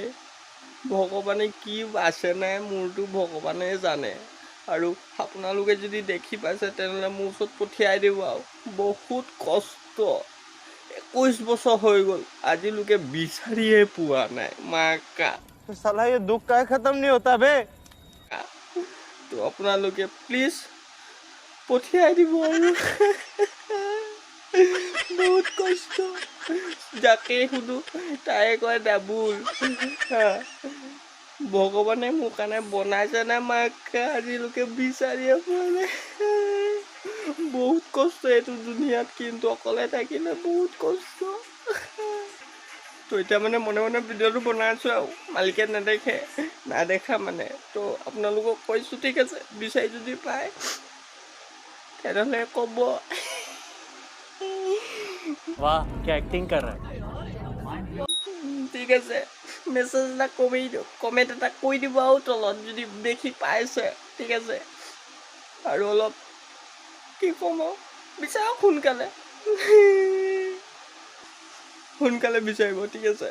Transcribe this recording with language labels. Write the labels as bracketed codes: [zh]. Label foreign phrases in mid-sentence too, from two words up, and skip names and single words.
[as] ভগৱানে কি আছে নাই মোৰতো ভগৱানে জানে। আৰু আপোনালোকে যদি দেখি পাইছে তেনেহ'লে মোৰ ওচৰত পঠিয়াই দিব। আৰু বহুত কষ্ট, 21 বছৰ হৈ গ'ল আজিলৈকে বিচাৰিয়ে পোৱা নাই মাকা। [hi] साला ये दुख का खत्म नहीं होता बे। [as] তো আপোনালোকে প্লিজ পঠিয়াই দিব। আৰু বহুত কষ্ট, যাকে সুধো তাই কয় ডাবুল। ভগৱানে মোৰ কাৰণে বনাইছে নে মাকা আজিলৈকে বিচাৰিয়ে পোৱা নাই। বহুত কষ্ট এইটো দুনিয়াত, কিন্তু অকলে থাকিলে বহুত কষ্ট। তো এতিয়া মানে মনে মনে ভিডিঅ'টো বনাই আছোঁ আৰু মালিকে নেদেখা মানে। তো আপোনালোকক কৈছোঁ, ঠিক আছে, বিচাৰি যদি পায় তেনেহ'লে ক'ব। [hi] वाह क्या एक्टिंग कर रहा है। [as] ঠিক আছে, মেছেজ এটা কৰি দিয়ক, কমেণ্ট এটা কৰি দিব আৰু তলত যদি দেখি পাইছে, ঠিক আছে। আৰু অলপ কি ক'ম আৰু, বিচাৰক সোনকালে বিচাৰিব, ঠিক আছে।